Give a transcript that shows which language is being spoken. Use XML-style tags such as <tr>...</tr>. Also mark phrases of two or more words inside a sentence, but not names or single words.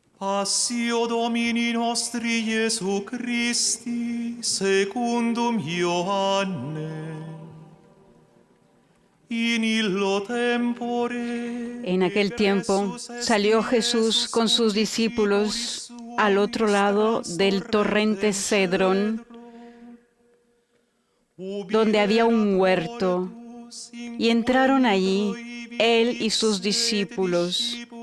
<la>Passio Domini nostri Iesu Christi, secundum Ioanne. In illo tempore,</la> <es>En aquel tiempo salió Jesús con sus discípulos al otro lado del torrente Cedrón, donde había un huerto, y entraron allí él y sus discípulos.</es>